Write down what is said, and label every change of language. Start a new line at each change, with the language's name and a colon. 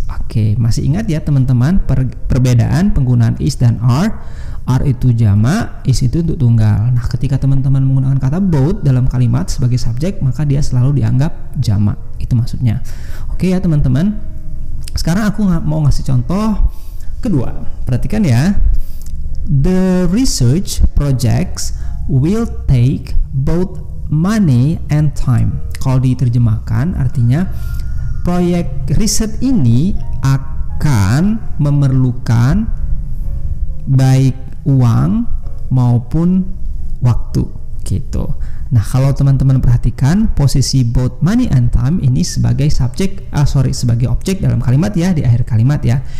Indonesian: Oke, masih ingat ya teman-teman perbedaan penggunaan is dan are? Are itu jamak, is itu untuk tunggal. Nah, ketika teman-teman menggunakan kata both dalam kalimat sebagai subjek, maka dia selalu dianggap jamak. gitu maksudnya. Oke ya teman-teman. Sekarang aku mau ngasih contoh kedua. Perhatikan ya.
English: The research projects will take both money and time.
Indonesian: Kalau diterjemahkan artinya proyek riset ini akan memerlukan baik uang maupun waktu gitu. Nah, kalau teman-teman perhatikan posisi both money and time ini sebagai sebagai objek dalam kalimat ya, di akhir kalimat ya.